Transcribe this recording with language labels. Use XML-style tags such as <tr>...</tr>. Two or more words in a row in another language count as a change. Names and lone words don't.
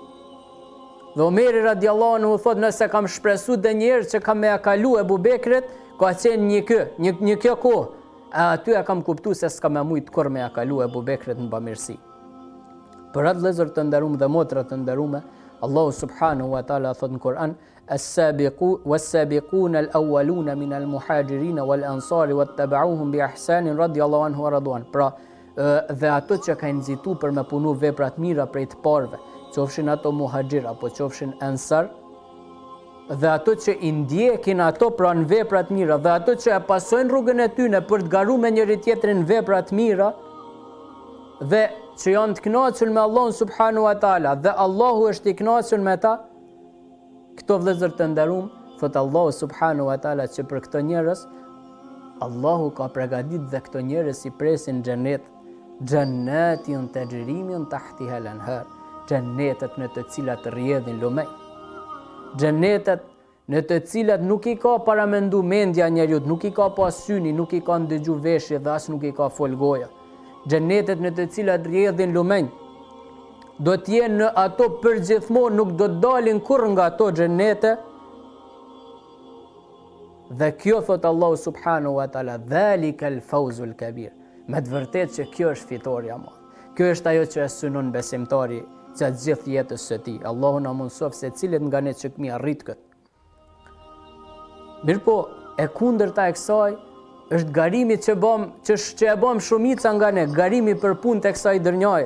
<sq>Dhe Omeri</sq> <ar>رضي الله عنه</ar> <sq>thot, nëse kam shpresu dhe njerë që kam me ja kalu Ebu Bekrit, ka qenë një kjo kohë, aty e kam kuptu se s'ka me mujtë kur me ja kalu Ebu Bekrit në bamirësi. Për atë vëllezër të nderuam dhe motra të nderuame, Allahu</sq> <ar>سبحانه وتعالى</ar> <sq>thot në Kur'an,</sq> <ar>والسابقون الأولون من المهاجرين والأنصار واتبعوهم بإحسان رضي الله عنه ورضوان.</ar> <sq>Pra dhe ato që kanë nxitu për me punu veprat mira prej të parëve, qofshin ato muhajir apo qofshin ansar, dhe ato që i ndjekin ato pra në veprat mira, dhe ato që e pasojnë rrugën e tyre për të garuar me njëri tjetrin në veprat mira, dhe që janë të kënaqur me Allahun</sq> <ar>سبحانه وتعالى,</ar> <sq>dhe Allahu është i kënaqur me ta, këto vëllezër të nderuam, thot Allahu</sq> <ar>سبحانه وتعالى</ar> <sq>që për këto njerëz Allahu ka përgatitur dhe këto njerëz i presin xhenet,</sq> <ar>جنات تجري من تحتها الأنهار,</ar> <sq>xhennetet në të cilat rrjedhin lumej. Xhennetet në të cilat nuk i ka paramendu mendja njeriut, nuk i ka pas syni, nuk i ka ndëgju veshje dhe as nuk i ka fol goja. Xhennetet në të cilat rrjedhin lumej, do t'jenë në ato përgjithmonë, nuk do të dalin kurrë nga ato xhennete. Dhe kjo thot Allahu</sq> <ar>سبحانه وتعالى, ذلك الفوز الكبير.</ar> <sq>Me të vërtetë që kjo është fitoria e madhe. Kjo është ajo që e synon besimtari gjatë gjithë jetës së tij. Allahu na mëson se cilët nga ne që kemi arrit këtë. Mirpo e kundërta e kësaj është garimi që e bëm shumica nga ne, garimi për punë të kësaj dërnjaje.</sq>